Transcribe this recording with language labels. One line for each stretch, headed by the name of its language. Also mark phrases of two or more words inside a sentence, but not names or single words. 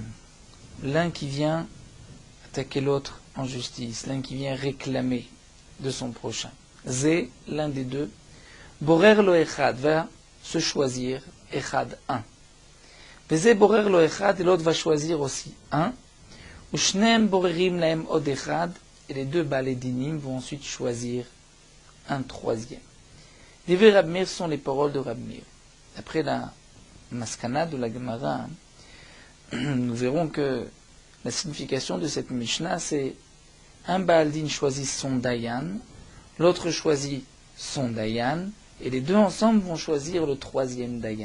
French: L'un qui vient attaquer l'autre en justice, l'un qui vient réclamer de son prochain. Zé, l'un des deux,
Hebrew: בורר לו אחד,
French: va se choisir, echad, un. Zé
Hebrew: בורר לו אחד,
French: et l'autre va choisir aussi un.
Hebrew: ושניהם בוררים להם עוד אחד,
French: et les 2 baaledinim vont ensuite choisir un troisième. Les versets Rab Meir sont les paroles de Rab Meir. Après la maskana de la Gemara, nous verrons que la signification de cette Mishnah, c'est un baaldin choisit son dayan, l'autre choisit son dayan, et les 2 ensemble vont choisir le 3e dayan.